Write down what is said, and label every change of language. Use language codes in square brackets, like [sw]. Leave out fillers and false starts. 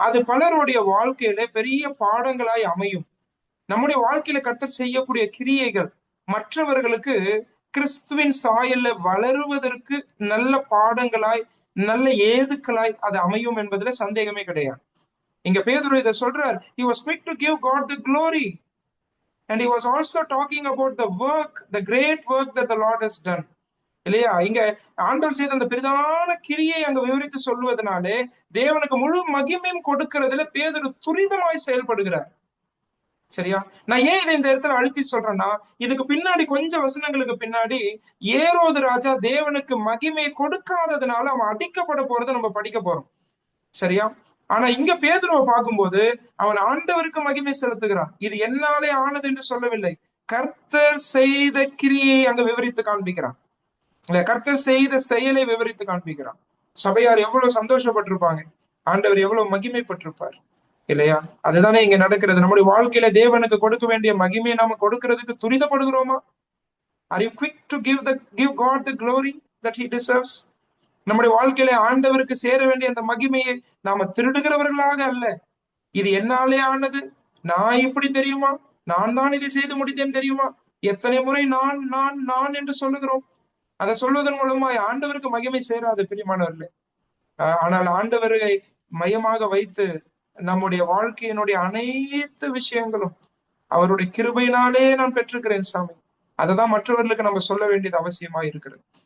[ta] அது பலருடைய வாழ்க்கையில பெரிய பாடங்களாய் அமையும். நம்முடைய வாழ்க்கையில கர்த்தர் செய்யக்கூடிய கிரியைகள் மற்றவர்களுக்கு கிறிஸ்துவின் சாயல்ல வளருவதற்கு நல்ல பாடங்களாய் நல்ல ஏதுக்களாய் அது அமையும் என்பதுல சந்தேகமே கிடையாது. இங்க பேதுரு இதை சொல்றார். [en] He was quick to give God the glory and he was also talking about the work, the great work that the Lord has done. [ta] இல்லையா? இங்க ஆண்டவர் செய்த அந்த பெரிதான கிரியை அங்க விவரித்து சொல்வதனாலே தேவனுக்கு முழு மகிமையும் கொடுக்கிறதுல பேதுரு துரிதமாய் செயல்படுகிறார். சரியா? நான் ஏன் இதை இந்த இடத்துல அழுத்தி சொல்றேன்னா, இதுக்கு பின்னாடி கொஞ்சம் வசனங்களுக்கு பின்னாடி ஏரோது ராஜா தேவனுக்கு மகிமை கொடுக்காததுனால அவன் அடிக்கப்பட போறதை நம்ம படிக்க போறோம். சரியா? ஆனா இங்க பேதுருவை பார்க்கும்போது அவன் ஆண்டவருக்கு மகிமை செலுத்துகிறான். இது என்னாலே ஆனது என்று சொல்லவில்லை, கர்த்தர் செய்த கிரியை அங்க விவரித்து காண்பிக்கிறான். இல்ல, கர்த்தர் செய்த செயலை விவரித்து காண்பிக்கிறான். சபையார் எவ்வளவு சந்தோஷப்பட்டிருப்பாங்க, ஆண்டவர் எவ்வளவு மகிமைப்பட்டிருப்பார் இல்லையா? அதுதானே இங்க நடக்கிறது. நம்முடைய வாழ்க்கையில தேவனுக்கு கொடுக்க வேண்டிய மகிமையை நாம கொடுக்கிறதுக்கு துரிதப்படுகிறோமா? [en] Are you quick to give God the glory that he deserves? [ta] நம்முடைய வாழ்க்கையில ஆண்டவருக்கு சேர வேண்டிய அந்த மகிமையை நாம திருடுகிறவர்களாக அல்ல. இது என்னாலே ஆனது, நான் இப்படி தெரியுமா, நான் தான் இதை செய்து முடித்தேன் தெரியுமா, எத்தனை முறை நான் நான் நான் என்று சொல்லுகிறோம். அதை சொல்வதன் மூலமா ஆண்டவருக்கு மகிமை சேராது பிரியமானவர்களே. ஆனால் ஆண்டவரை மையமாக வைத்து நம்முடைய வாழ்க்கையினுடைய அனைத்து விஷயங்களும் அவருடைய கிருபையினாலே நான் பெற்றிருக்கிறேன் சாமி, அததான் மற்றவர்களுக்கு நம்ம சொல்ல வேண்டியது அவசியமா இருக்கிறது.